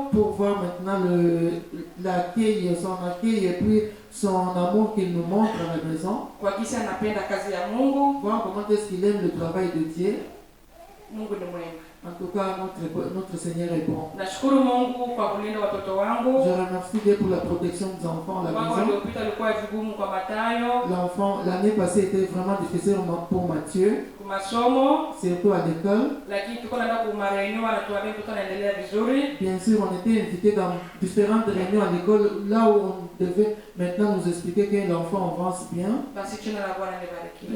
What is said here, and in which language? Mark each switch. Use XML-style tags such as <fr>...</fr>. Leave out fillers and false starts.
<fr>Pour voir maintenant l'accueil, son accueil et puis son amour qu'il nous montre à la maison.</fr> <sw>Kwa kisa anapenda kazi ya Mungu.</sw> <fr>Voir comment est-ce qu'il aime le travail de Dieu.</fr> <sw>Mungu ni mwema.</sw> <fr>En tout cas, notre Seigneur est bon.</fr> <sw>Nashukuru Mungu kwa kulinda watoto wangu.</sw> <fr>Je remercie Dieu pour la protection des enfants à la maison.</fr> <sw>Iliyopita ilikuwa vigumu kwa Matayo.</sw> <fr>L'année passée était vraiment difficile pour Mathieu.</fr> <sw>Masomo.</sw> <fr>Surtout à l'école.</fr> <sw>Lakini tuko naenda kwa réunion anatuambia mtoto anaendelea vizuri.</sw> <fr>Bien sûr, on était invités dans différentes réunions à l'école là où on devait maintenant nous expliquer que l'enfant avance bien.</fr> <sw>Basi jina la Bwana libarikiwe.</sw>